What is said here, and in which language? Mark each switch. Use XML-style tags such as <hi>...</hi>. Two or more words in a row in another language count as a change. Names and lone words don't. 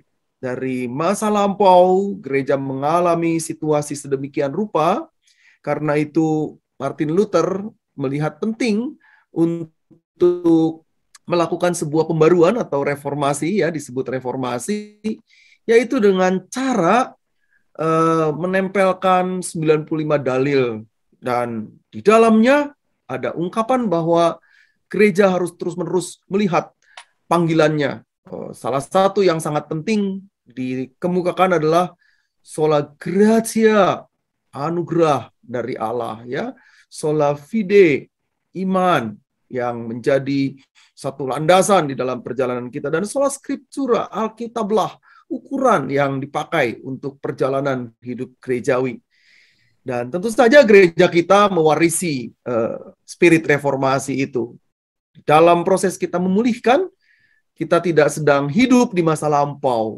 <id>Dari masa lampau, gereja mengalami situasi sedemikian rupa, karena itu Martin Luther melihat penting untuk melakukan sebuah pembaruan atau reformasi, ya disebut reformasi, yaitu dengan cara menempelkan 95 dalil. Dan di dalamnya ada ungkapan bahwa gereja harus terus-menerus melihat panggilannya. Salah satu yang sangat penting dikemukakan adalah</id> <la>sola gratia,</la> <id>anugerah dari Allah, ya.</id> <la>Sola fide,</la> <id>iman yang menjadi satu landasan di dalam perjalanan kita, dan</id> <la>sola scriptura,</la> <id>Alkitablah ukuran yang dipakai untuk perjalanan hidup gerejawi. Dan tentu saja gereja kita mewarisi spirit reformasi itu. Dalam proses kita memulihkan, kita tidak sedang hidup di masa lampau.</id>